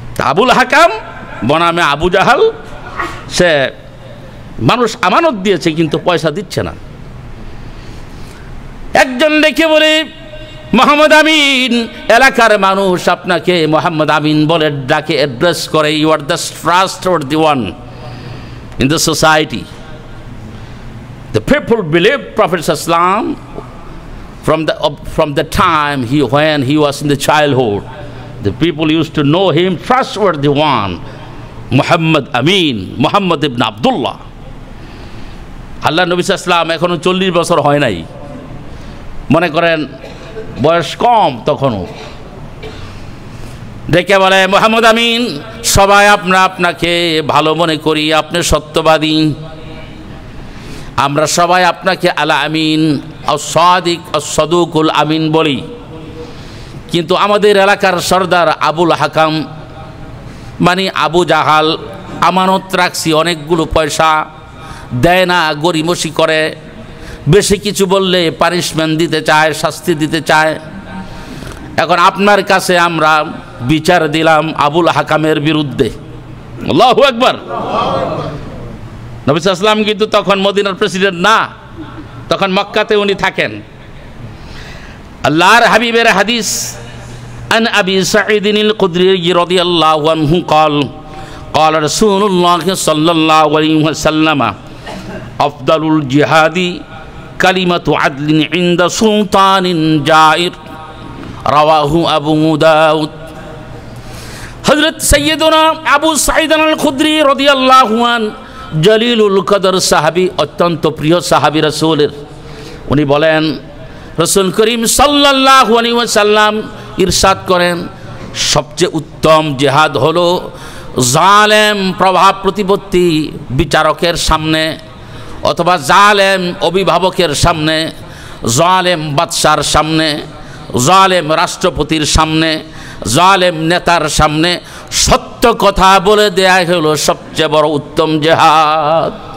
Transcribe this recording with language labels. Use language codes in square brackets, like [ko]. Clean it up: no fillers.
[bn] আবুল হাকাম বনামে আবু জাহাল, সে মানুষ আমানত দিয়েছে কিন্তু পয়সা দিচ্ছে না। আরেকজন ডেকে বলে, মোহাম্মদ আমিন, এলাকার মানুষ আপনাকে মোহাম্মদ আমিন বলে ডাকে, অ্যাড্রেস করে। [en] You are the trustworthy one in the society. The people believed Prophet Islam from the time when he was in the childhood. The people used to know him trustworthy one, Muhammad Amin, Muhammad ibn Abdullah. [bn] আল্লাহ নবী সাল্লাল্লাহু আলাইহি ওয়াসাল্লাম এখনো 40 বছর হয় নাই, মনে করেন বয়স কম তখনও। দেখে বলে, মোহাম্মদ আমিন, সবাই আপনাকে ভালো মনে করি, আপনি সত্যবাদী। আমরা সবাই আপনাকে আল আমিন, আস-সাদিক, আস-সাদুকুল আমিন বলি। কিন্তু আমাদের এলাকার সর্দার আবুল হাকাম মানে আবু জাহাল আমানত রাখছি, অনেকগুলো পয়সা দেয় না, গরিমসি করে, বেশি কিছু বললে পানিশমেন্ট দিতে চায়, শাস্তি দিতে চায়। এখন আপনার কাছে আমরা বিচার দিলাম আবুল হাকামের বিরুদ্ধে। আল্লাহু আকবার। নবী সাল্লাল্লাহু আলাইহি ওয়াসাল্লাম কিন্তু তখন মদিনার প্রেসিডেন্ট না, তখন মক্কাতে উনি থাকেন। আল্লাহর হাবিবের হাদিস, [ar] আন আবি সাঈদ আল-খুদরি রাদিয়াল্লাহু আনহু قال قال رسول الله صلى الله عليه وسلم أفضل الجهاد كلمة عدل عند سلطان جائر رواه أبو داود। [bn] হযরত সাইয়্যিদুনা আবু সাঈদ আল-খুদরি রাদিয়াল্লাহু আন জলিলুল কদর সাহাবী, অত্যন্ত প্রিয় সাহাবী রাসূলের। উনি বলেন, রাসূল করিম সাল্লাল্লাহু আলাইহি ওয়াসাল্লাম ইরশাদ করেন, সবচেয়ে উত্তম জিহাদ হলো জালেম প্রভাব প্রতিপত্তি বিচারকের সামনে, অথবা জালেম অভিভাবকের সামনে, জালেম বাদশার সামনে, জালেম রাষ্ট্রপতির সামনে, জালেম নেতার সামনে সত্য কথা বলে দেয়া হলো সবচেয়ে বড় উত্তম জিহাদ।